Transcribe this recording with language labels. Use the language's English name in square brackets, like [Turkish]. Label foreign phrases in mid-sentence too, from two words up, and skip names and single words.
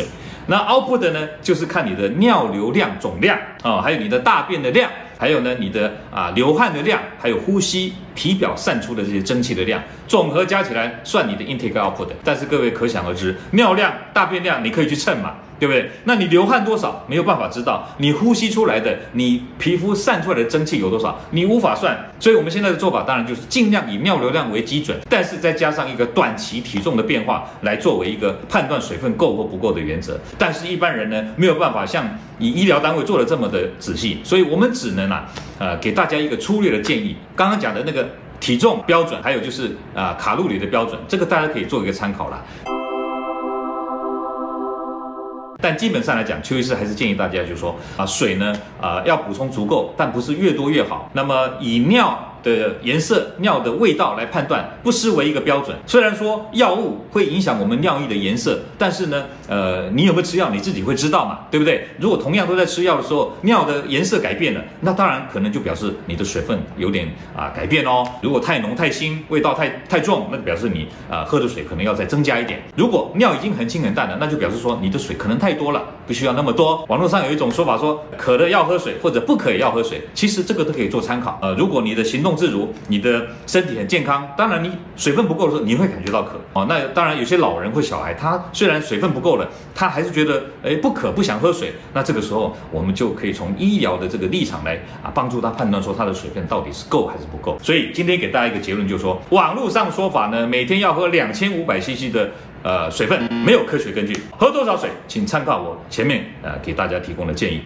[Chinese] 那 output 呢，就是看你的尿流量總量還有你的大便的量，還有呢你的流汗的量，還有呼吸體表散出的這些蒸汽的量，總和加起來算你的 [English] intake output。 [Chinese] 但是各位可想而知，尿量、大便量你可以去稱嘛，对不对？那你流汗多少没有办法知道，你呼吸出來的，你皮膚散出來的蒸汽有多少，你無法算。所以我們現在的做法當然就是盡量以尿流量為基準，但是再加上一個短期體重的變化來作為一個判斷水分夠或不夠的原則。但是一般人呢沒有辦法像以醫療單位做的這麼的仔細，所以我們只能給大家一個粗略的建議。剛剛講的那個體重標準，還有就是卡路里的標準，這個大家可以做一個參考啦。但基本上來講，邱醫師還是建議大家就是說水呢要補充足夠，但不是越多越好。那麼以尿的顏色、尿的味道來判斷，不失為一個標準。雖然說藥物會影響我們尿液的顏色，但是呢，你有沒有吃藥，你自己會知道嘛，對不對？如果同樣都在吃药的時候，尿的顏色改變了，那當然可能就表示你的水分有點改變哦。如果太濃太腥，味道太重，那就表示你喝的水可能要再增加一點。如果尿已經很清很淡了，那就表示說你的水可能太多了，不需要那麼多。網絡上有一種說法說，渴了要喝水，或者不渴也要喝水，其實這個都可以做參考。如果你的行动自如，你的身體很健康，當然你水分不夠的時候，你會感覺到渴那當然有些老人或小孩，他雖然水分不夠了，他還是覺得不渴，不想喝水。那這個時候我們就可以從醫療的這個立場來幫助他判斷說他的水分到底是夠還是不夠。所以今天給大家一個結論，就是說網絡上說法呢，每天要喝2500cc 的水分沒有科學根據，喝多少水請參考我前面給大家提供的建議。